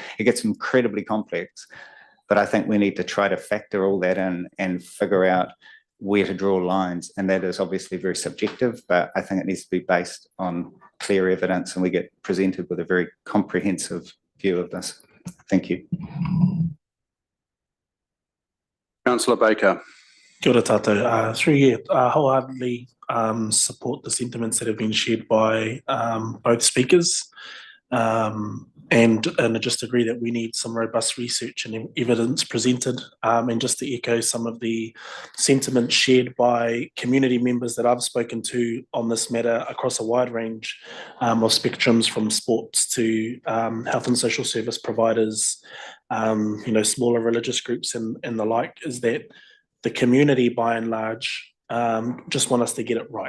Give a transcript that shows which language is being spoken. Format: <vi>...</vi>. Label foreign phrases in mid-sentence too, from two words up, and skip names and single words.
<en>It gets incredibly complex, but I think we need to try to factor all that in and figure out where to draw lines. And that is obviously very subjective, but I think it needs to be based on clear evidence and we get presented with a very comprehensive view of this. Thank you. Councillor Baker.</en> <mi>Kia ora tātou.</mi> <en>Through here, wholeheartedly support the sentiments that have been shared by both speakers, and I just agree that we need some robust research and evidence presented, and just to echo some of the sentiments shared by community members that I've spoken to on this matter across a wide range of spectrums, from sports to health and social service providers, smaller religious groups and the like, is that the community by and large just want us to get it right.</en>